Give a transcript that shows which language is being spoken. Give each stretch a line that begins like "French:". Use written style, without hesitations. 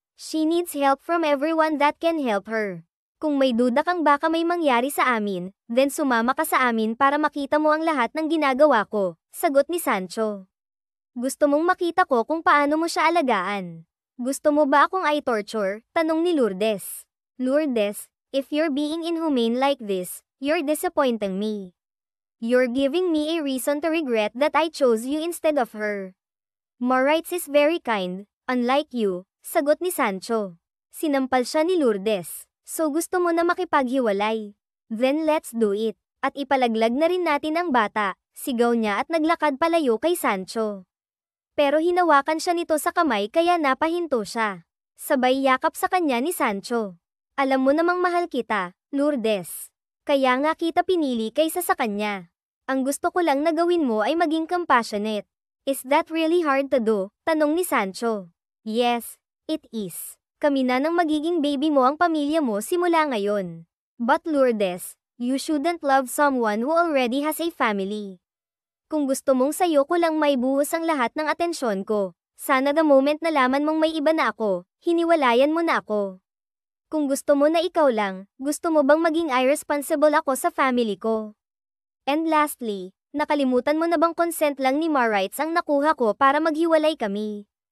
English: She needs help from everyone that can help her.
Filipino: Kung may duda kang baka may mangyari sa amin, then sumama ka sa amin para makita mo ang lahat ng ginagawa ko, sagot ni Sancho. Gusto mong makita ko kung paano mo siya alagaan. Gusto mo ba akong i-torture? Tanong ni Lourdes.
English: Lourdes, if you're being inhumane like this, you're disappointing me. You're giving me a reason to regret that I chose you instead of her. Moritz is very kind, unlike you,
Filipino: sagot ni Sancho. Sinampal siya ni Lourdes. So gusto mo na makipaghiwalay?
English: Then let's do it.
Filipino: At ipalaglag na rin natin ang bata, sigaw niya at naglakad palayo kay Sancho. Pero hinawakan siya nito sa kamay kaya napahinto siya. Sabay yakap sa kanya ni Sancho. Alam mo namang mahal kita, Lourdes. Kaya nga kita pinili kaysa sa kanya. Ang gusto ko lang na gawin mo ay maging compassionate.
English: Is that really hard to do?
Filipino: Tanong ni Sancho.
English: Yes, it is.
Filipino: Kami na ng magiging baby mo ang pamilya mo simula ngayon.
English: But Lourdes, you shouldn't love someone who already has a family.
Filipino: Kung gusto mong sayo ko lang may buhos ang lahat ng atensyon ko, sana
English: the moment
Filipino: nalaman mong may iba na ako, hiniwalayan mo na ako. Kung gusto mo na ikaw lang, gusto mo bang maging irresponsible ako sa family ko?
English: And lastly,
Filipino: nakalimutan mo na bang consent lang ni Moritz ang nakuha ko para maghiwalay kami?